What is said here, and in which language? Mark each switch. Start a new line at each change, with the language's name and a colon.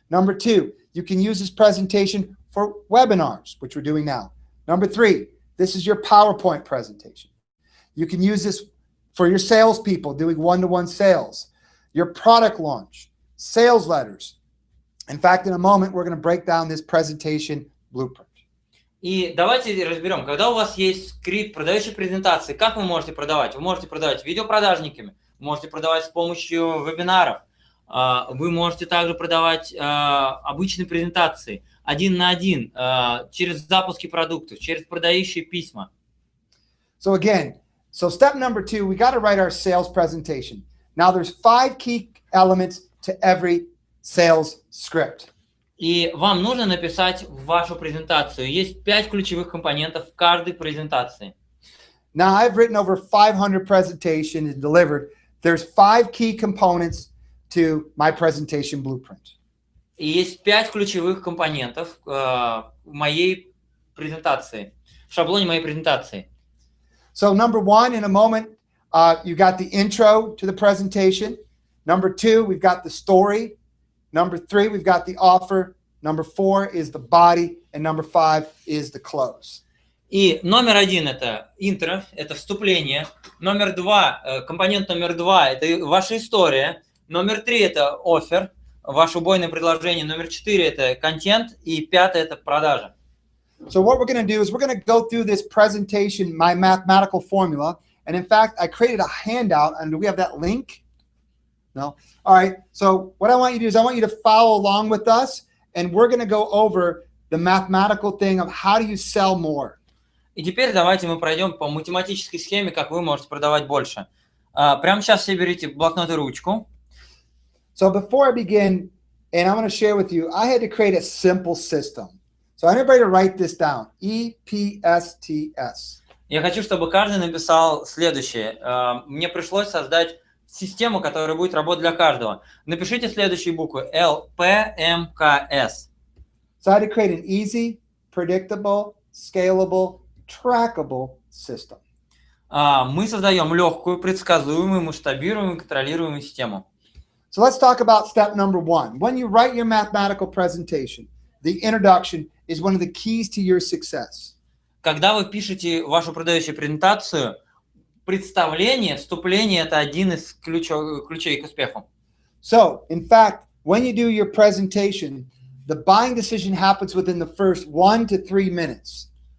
English: Number 2, you can use this presentation for webinars, which we're doing now. Number 3, this is your PowerPoint presentation. You can use this for your salespeople doing one-to-one sales, your product launch, sales letters. In fact, in a moment, we're going to break down this presentation blueprint.
Russian: И давайте разберем, когда у вас есть скрипт продающей презентации, как вы можете продавать? Вы можете продавать видеопродажниками, вы можете продавать с помощью вебинаров, вы можете также продавать обычные презентации, один на один, через запуски продуктов, через продающие письма.
English: So again, step number 2, we got to write our sales presentation. Now there's 5 key elements to every sales script.
Russian: И вам нужно написать вашу презентацию. Есть 5 ключевых компонентов в каждой презентации.
English: Now I've written over 500 presentations and delivered. There's 5 key components to my presentation blueprint.
Russian: И есть 5 ключевых компонентов в моей презентации, в шаблоне моей презентации.
English: So number 1, in a moment, you got the intro to the presentation. Number 2, we've got the story. Number 3, we've got the offer. Number 4 is the body. And number 5 is the close.
Russian: И номер 1 – это интро, это вступление. Номер 2, компонент номер 2 – это ваша история. Номер 3 – это оффер, ваше убойное предложение. Номер 4 – это контент. И 5 – это продажа.
English: So what we're going to do is we're going to go through this presentation, my mathematical formula. And in fact, I created a handout. And do we have that link? No? All right. So what I want you to do is I want you to follow along with us. And we're going to go over the mathematical thing of how do you sell more.
Russian: И теперь давайте мы пройдем по математической схеме, как вы можете продавать больше. Прямо сейчас все берите блокнот и ручку.
English: So before I begin, and I'm going to share with you, I had to create a simple system. So I need everybody to write this down. EPSTS.
Russian: Я хочу, чтобы каждый написал следующее. Мне пришлось создать систему, которая будет работать для каждого. Напишите следующие буквы. LPMKS.
English: So I had to create an easy, predictable, scalable, trackable system.
Russian: Мы создаем легкую, предсказуемую, масштабируемую, контролируемую систему.
English: So let's talk about step number 1. When you write your mathematical presentation, the introduction is one of the keys to your success.
Russian: Когда вы пишете вашу продающую презентацию, представление, вступление – это один из ключей к успеху.
English: So, in fact, when you do your presentation, the buying decision happens within the first 1 to 3 minutes.